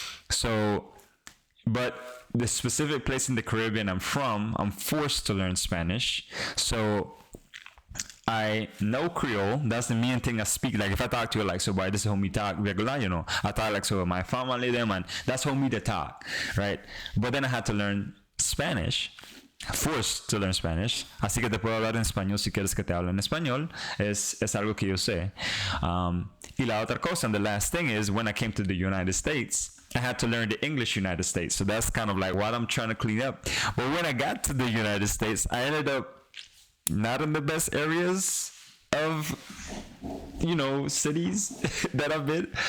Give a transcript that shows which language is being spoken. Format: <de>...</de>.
<en>So, but the specific place in the Caribbean I'm from, I'm forced to learn Spanish. So I know Creole. That's the main thing I speak. Like if I talk to you like, so boy, this is how me talk regular, you know. I talk like, so my family them, and that's how me to talk, right? But then I had to learn Spanish. Forced to learn Spanish.</en> <es>Así que te puedo hablar en español si quieres que te hable en español. Es algo que yo sé. Y la otra cosa,</es> <en>and the last thing is, when I came to the United States, I had to learn the English United States. So that's kind of like what I'm trying to clean up. But when I got to the United States, I ended up not in the best areas of, you know, cities that I've been.</en>